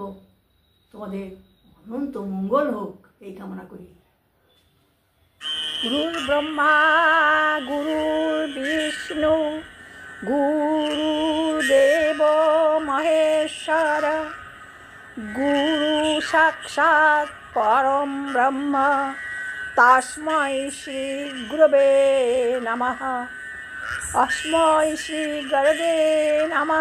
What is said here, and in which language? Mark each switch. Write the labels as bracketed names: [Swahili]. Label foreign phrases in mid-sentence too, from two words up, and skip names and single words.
[Bangla] তোমাদের অনন্ত মঙ্গল হোক এই কামনা করি। [Sanskrit] गुरुर् ब्रह्मा गुरुर् विष्णु गुरुदेव महेश्वर गुरु साक्षात् परम ब्रह्म तस्मै श्री गुरवे नमः। अस्मै श्री गुरवे नमः।